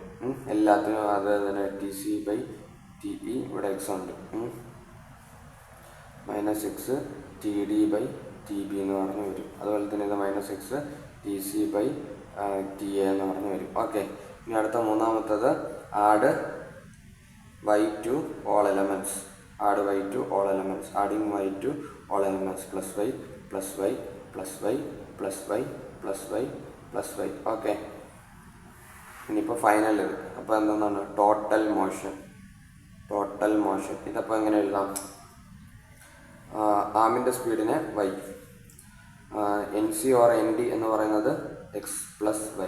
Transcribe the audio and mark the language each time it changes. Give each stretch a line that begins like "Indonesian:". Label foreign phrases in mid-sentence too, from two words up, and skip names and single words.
Malayalam: എല്ലാത്തിനും അത് തന്നെ
English: TC by TE,
Malayalam: ഇവിടെ എക്സ് ഉണ്ട്.
English: minus x TD by TB
Malayalam: എന്ന് പറഞ്ഞ് വരും. അതുപോലെ തന്നെ ഇത്
English: minus x TC by TA
Malayalam: എന്ന് പറഞ്ഞ് വരും.
English: ഓക്കെ,
Malayalam: ഇനി അടുത്ത മൂന്നാമത്തത്
English: ആഡ് y to all elements. Add y to all elements. Adding y to all elements. Plus y plus y plus y plus y plus y plus y.
Malayalam: ഓക്കെ, ഇനിയിപ്പോൾ ഫൈനൽ. അപ്പോൾ എന്താണ്?
English: total motion. total motion
Malayalam: ഇതപ്പോൾ എങ്ങനെ എഴുതാം? ആമിൻ്റെ സ്പീഡിനെ y,
English: NC or ND
Malayalam: എന്ന് പറയുന്നത്
English: x plus y.